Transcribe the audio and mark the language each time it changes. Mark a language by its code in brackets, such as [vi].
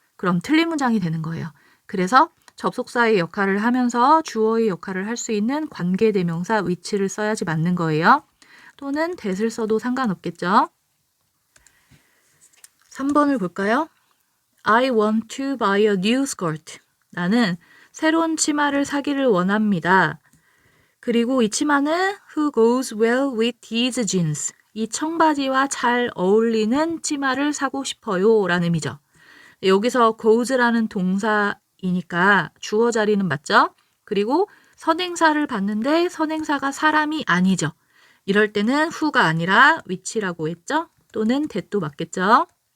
[ko] 그럼 틀린 문장이 되는 거예요. 그래서 접속사의 역할을 하면서 주어의 역할을 할 수 있는 관계대명사 which를 써야지 맞는 거예요. 또는 that을 써도 상관없겠죠. 3번을 볼까요? [en] I want to buy a new skirt. [ko] 나는 새로운 치마를 사기를 원합니다. 그리고 이 치마는 [en] who goes well with these jeans. [ko] 이 청바지와 잘 어울리는 치마를 사고 싶어요. 라는 의미죠. 여기서 goes라는 동사이니까 주어 자리는 맞죠? 그리고 선행사를 봤는데 선행사가 사람이 아니죠. 이럴 때는 who가 아니라 which라고 했죠? 또는 that도 맞겠죠?